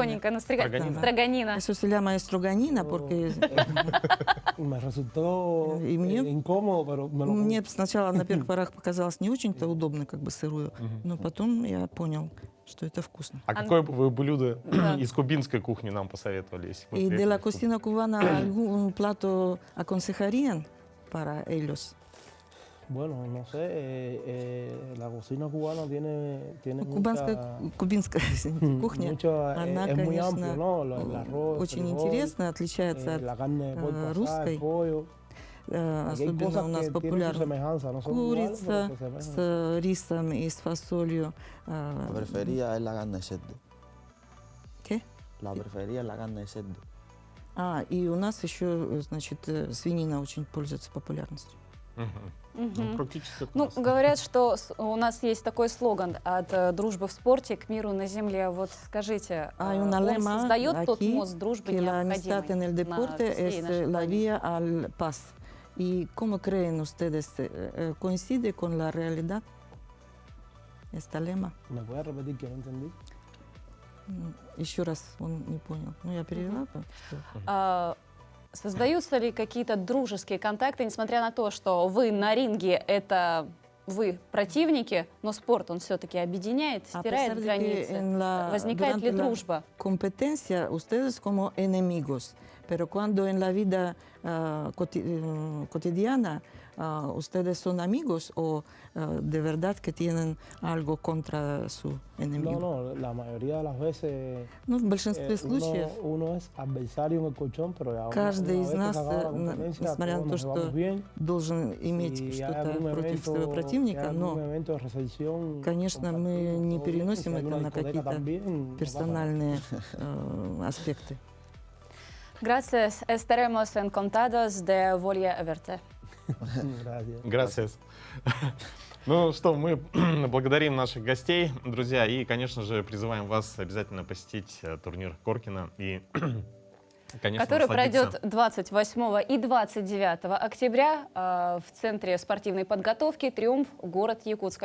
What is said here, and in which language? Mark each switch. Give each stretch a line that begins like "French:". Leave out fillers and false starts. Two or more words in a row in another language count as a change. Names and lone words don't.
Russian: Тоненькая, на строганина.
Spanish: Eso se llama estроганина, porque...
Russian: И мне сначала на первых порах показалось не очень-то удобно, как бы сырую, но потом я понял, что это вкусно. А какое бы вы блюдо из кубинской кухни нам посоветовали?
Spanish: И de la cocina cubana algún plato aconsejarían para ellos? Bueno, no sé, la cocina cubana tiene
Russian: кубинская кухня, она, конечно, очень интересна, отличается от русской. Особенно у нас популярна курица с рисом и с фасолью.
Spanish: La preferida es la carne de cerdo. ¿Qué? La preferida es la carne de cerdo.
Russian: И у нас еще, значит, свинина очень пользуется популярностью. Ну, говорят, что у нас есть такой слоган: от дружбы в спорте к миру на земле. Вот скажите, он создает тот мост дружбы необходимый на всей нашей планете?
Spanish: ¿Y cómo creen ustedes? ¿Coincide con la realidad este lema? ¿Me puede repetir que no entendí?
Russian: Еще раз, он не понял. Ну, я перевела. Создаются ли какие-то дружеские контакты, несмотря на то, что вы на ринге — это вы противники, но спорт, он все-таки объединяет, стирает границы. Возникает ли дружба?
Spanish: Competencia, ustedes como enemigos, pero cuando en la vida cotidiana ustedes son amigos o de verdad que tienen algo contra su enemigo? No, la mayoría de las veces
Russian: в большинстве случаев
Spanish: uno es adversario en el colchón, pero
Russian: каждый из нас, несмотря на то, что должен иметь что-то против своего противника, но, конечно, мы не переносим это на какие-то персональные аспекты.
Spanish: Gracias, estaremos encantados de volver a verte. Gracias.
Russian: Ну что, мы благодарим наших гостей, друзья, и, конечно же, призываем вас обязательно посетить турнир Коркина и, конечно, который пройдет 28 и 29 октября в Центре спортивной подготовки «Триумф», город Якутск.